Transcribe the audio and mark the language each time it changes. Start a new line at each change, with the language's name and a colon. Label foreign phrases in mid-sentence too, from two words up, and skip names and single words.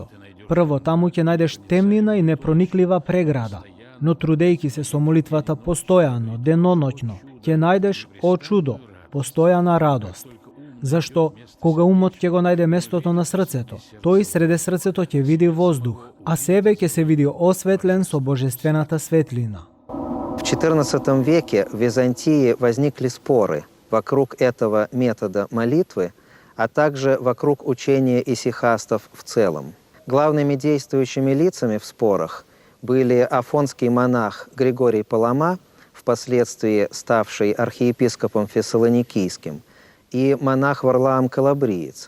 Macedonian: Прво таму ќе најдеш темнина и непрониклива преграда, но трудејќи се со молитвата постојано, деноноќно, ќе најдеш, о чудо, постојана радост. Зашто, кога умот ќе го најде местото на срцето, тој среде срцето ќе види воздух, а себе ќе се види осветлен со божествената светлина.
Russian: В XIV веке в Византии возникли споры вокруг этого метода молитвы, а также вокруг учения исихастов в целом. Главными действующими лицами в спорах были афонский монах Григорий Палама, впоследствии ставший архиепископом Фессалоникийским, и монах Варлаам Калабриец.